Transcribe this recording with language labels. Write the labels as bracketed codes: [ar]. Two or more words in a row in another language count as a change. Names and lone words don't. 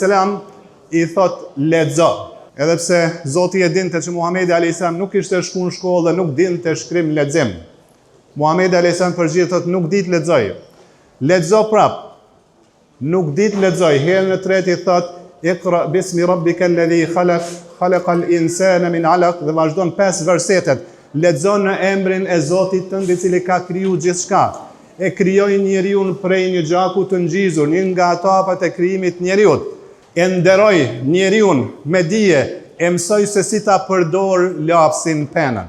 [sq] i thot lexo. Edhe pse Zoti e dinte që Muhamedi a.s. nuk ishte shku në shkollë dhe nuk dinte shkrim lexim. Muhamedi a.s. përgjigj thot nuk di të lexoj. Lexo prap. Nuk di të lexoj. Herën e tretë i thot [ar] اقرأ باسم ربك الذي خلق خلق الإنسان من علق, [sq] dhe vazhdon 5 versetet. Lexon në emrin e Zotit tënd i cili ka kriju gjithçka. E krijoi njeriu prej një gjaku të ngjizur, një nga etapat e krijimit të njeriu. e nderoj njeriun me dije, e mësoj se si ta përdor lapsin penën.